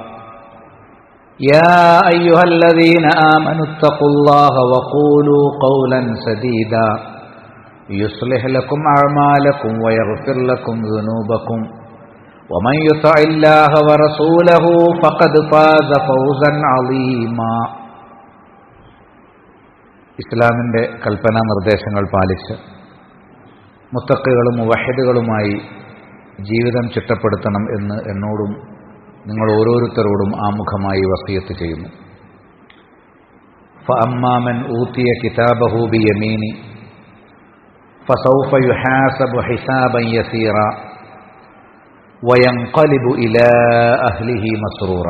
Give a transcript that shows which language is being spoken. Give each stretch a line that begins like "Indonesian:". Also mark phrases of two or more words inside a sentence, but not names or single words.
Arabic: يا أيها الذين آمنوا اتقوا الله وقولوا قولا سديدا يصلح لكم أعمالكم ويغفر لكم ذنوبكم ومن يطع الله ورسوله فقد فاز فوزا عظيما
Malayalam: ഇസ്ലാമിൻ്റെ കൽപ്പനാ നിർദ്ദേശങ്ങൾ പാലിച്ച് മുത്തഖികളും മുവഹിദുകളുമായി ജീവിതം ചിട്ടപ്പെടുത്തണം എന്ന് എന്നോടും നിങ്ങൾ ഓരോരുത്തരോടും ആമുഖമായി വസിയത്ത് ചെയ്യുന്നു.
Arabic: فأما من أوتي كتابه بيمينه فسوف يحاسب حسابا يسيرا وينقلب إلى أهله مسرورا.